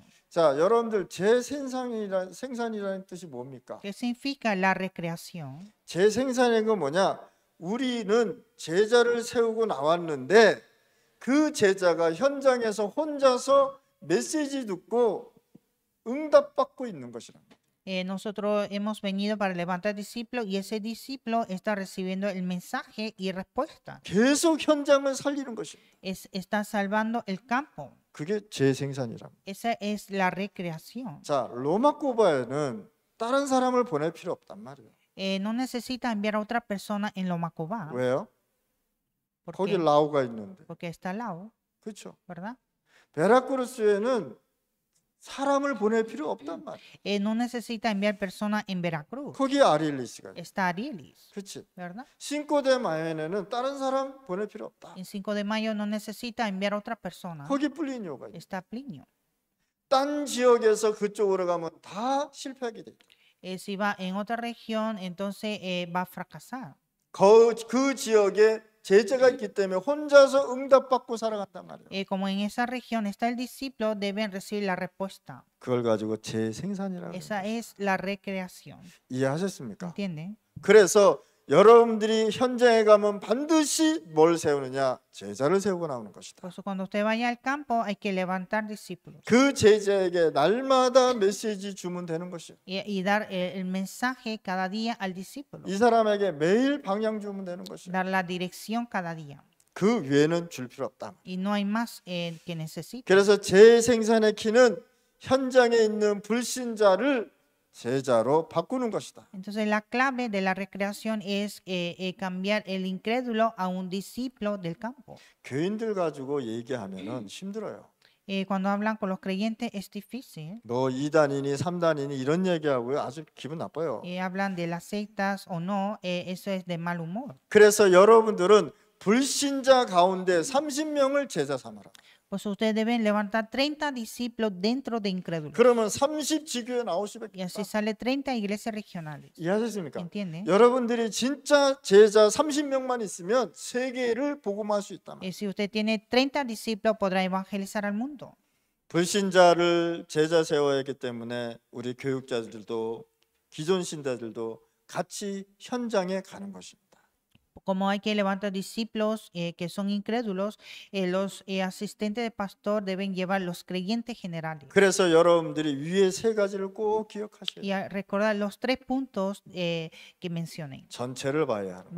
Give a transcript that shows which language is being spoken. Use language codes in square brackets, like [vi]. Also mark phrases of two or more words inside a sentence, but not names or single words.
[ko] 자, 여러분들 생산이라는 뜻이 뭡니까? [es] ¿Qué significa la recreación? [ko] 재생산인 건 뭐냐? 우리는 제자를 세우고 나왔는데 그 제자가 현장에서 혼자서 메시지 듣고 응답받고 있는 것이란 말이에요. [es] Nosotros hemos venido para levantar discípulos y ese discípulo está recibiendo el mensaje y respuesta. [ko] 계속 현장을 살리는 것입니다. [es] Está salvando el campo. [ko] 그게 재생산이란 말이에요. [es] Esa es la recreación. [ko] 자, 로마코바에는 다른 사람을 보낼 필요 없단 말이에요. [es] No necesita enviar a otra persona en Lomacobá. [ko] 왜요? [es] ¿Por [ko] 거기 [es] qué? [ko] 라오가 있는데. [es] Porque está al lado, [ko] 그렇죠. [es] ¿verdad? [ko] 베라크루스에는 사람을 보낼 필요 없단 말이에요. [es] No necesita enviar personas en Veracruz. [ko] 거기 아릴리스가 있어요. [es] Está Arielis, [ko] 그렇지. [es] ¿verdad? [ko] 신코데 마요에는 다른 사람 보낼 필요 없다. [es] En 5 de mayo no necesita enviar a otra persona. [ko] 거기 플리니오가 있어요. [es] Está Plinio. [ko] 딴 지역에서 그쪽으로 가면 다 실패하게 돼. [es] Si va en otra región, entonces va a fracasar. [ko] 그 지역에 제자가 있기 때문에 혼자서 응답받고 살아간단 말이에요. [es] Como en esa región está el discípulo, deben recibir la respuesta. [ko] 그걸 가지고 재생산이라고 [es] Esa es la recreación. [ko] 이해하셨습니까? [es] ¿Entienden? [ko] 그래서 여러분들이 현장에 가면 반드시 뭘 세우느냐? 제자를 세우고 나오는 것이다. [es] Por eso cuando usted vaya al campo hay que levantar discípulos [ko] 그 제자에게 날마다 메시지 주면 되는 것이에요. [es] y dar el mensaje cada día al discípulo. [ko] 이 사람에게 매일 방향 주면 되는 것이에요. [es] Dar la dirección cada día. [ko] 그 외에는 줄 필요 없다. [es] Y no hay más que necesite. [ko] 그래서 재생산의 키는 현장에 있는 불신자를 제자로 바꾸는 것이다. [es] Entonces la clave de la recreación es cambiar el incrédulo a un discípulo del campo. [ko] 교인들 가지고 얘기하면은 힘들어요. [es] Cuando hablan con los creyentes es difícil. [ko] 뭐 2단이니 3단이니 이런 얘기하고요. 아주 기분 나빠요. [es] Hablan de las sectas o no, eso es de mal humor. [ko] 그래서 여러분들은 불신자 가운데 30명을 제자 삼아라. [es] Pues ustedes deben levantar 30 discípulos dentro de incrédulos. [ko] 그러면 30지교에 나올 수밖에 [es] Y así [ko] 없다. [es] sale 30 iglesias regionales. [ko] 이해하셨습니까? [es] ¿Entienden? [ko] 여러분들이 진짜 제자 30명만 있으면 세계를 복음할 수 있다. [es] Si usted tiene 30 discípulos, podrá evangelizar al mundo. [ko] 불신자를 제자 세워야 하기 때문에 우리 교육자들도 기존 신자들도 같이 현장에 가는 것입니다. [es] Como hay que levantar discípulos que son incrédulos, los asistentes de pastor deben llevar los creyentes generales. [ko] 그래서 여러분들이 위에 세 가지를 꼭 기억하셔야 [es] Y [ko] 돼요. [es] recordar los 3 puntos que mencioné. [ko] 전체를 봐야 하는.